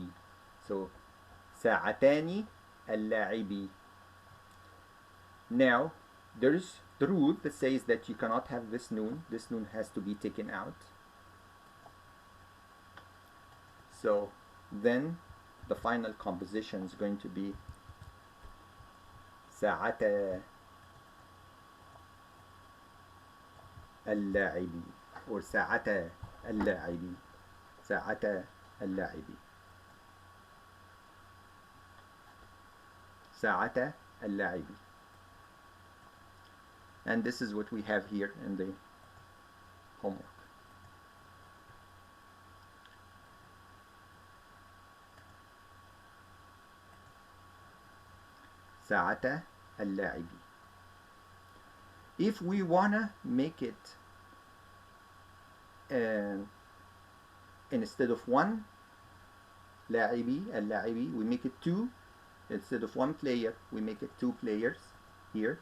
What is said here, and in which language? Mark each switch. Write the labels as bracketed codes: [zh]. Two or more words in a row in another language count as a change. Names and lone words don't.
[ar] So ساعتان اللاعب. [en] Now there's the rule that says that you cannot have this noun. This noun has to be taken out. So then the final composition is going to be [ar] ساعتا اللاعب, [en] or [ar] ساعتا اللاعب, ساعتا اللاعب, ساعتا اللاعب. [en] And this is what we have here in the homework. [ar] ساعة اللاعب. [en] If we wanna make it instead of one [ar] لاعبي اللاعبي, [en] we make it two, instead of one player, we make it two players here.